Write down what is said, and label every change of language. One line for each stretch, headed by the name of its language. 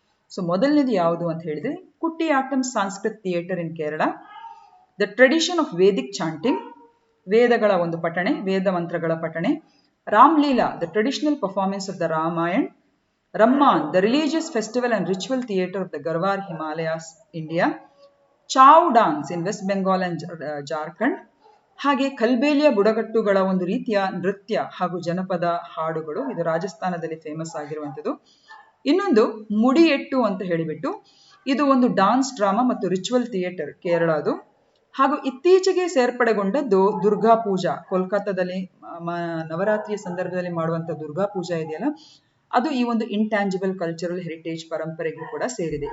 Kannada: So ಮೊದಲನೇದು ಯಾವುದು ಅಂತ ಹೇಳಿದ್ರೆ ಕುಟ್ಟಿಯಾಟ್ಟಂ
English: Sanskrit theatre in Kerala, the tradition of Vedic chanting,
Kannada: ವೇದಗಳ ಒಂದು ಪಠಣೆ, ವೇದ ಮಂತ್ರಗಳ ಪಠಣೆ.
English: Ramlila, the traditional performance of the Ramayan. Ramman, the religious festival and ritual theatre of the Garhwal Himalayas, India. Chow dance in West Bengal and Jharkhand.
Kannada: ಹಾಗೆ ಕಲ್ಬೇಲಿಯ ಬುಡಕಟ್ಟುಗಳ ಒಂದು ರೀತಿಯ ನೃತ್ಯ ಹಾಗೂ ಜನಪದ ಹಾಡುಗಳು, ಇದು ರಾಜಸ್ಥಾನದಲ್ಲಿ ಫೇಮಸ್ ಆಗಿರುವಂಥದ್ದು. ಇನ್ನೊಂದು ಮುಡಿಯೆಟ್ಟು ಅಂತ ಹೇಳಿಬಿಟ್ಟು ಇದು ಒಂದು ಡಾನ್ಸ್ ಡ್ರಾಮಾ ಮತ್ತು ರಿಚುವಲ್ ಥಿಯೇಟರ್ ಕೇರಳದು. ಹಾಗೂ ಇತ್ತೀಚೆಗೆ ಸೇರ್ಪಡೆಗೊಂಡದ್ದು ದುರ್ಗಾ ಪೂಜಾ. ಕೋಲ್ಕತ್ತಾದಲ್ಲಿ ನವರಾತ್ರಿಯ ಸಂದರ್ಭದಲ್ಲಿ ಮಾಡುವಂತ ದುರ್ಗಾ ಪೂಜಾ ಇದೆಯಲ್ಲ, ಅದು ಈ ಒಂದು ಇಂಟ್ಯಾಂಜಿಬಲ್ ಕಲ್ಚರಲ್ ಹೆರಿಟೇಜ್ ಪರಂಪರೆಗೂ ಕೂಡ ಸೇರಿದೆ.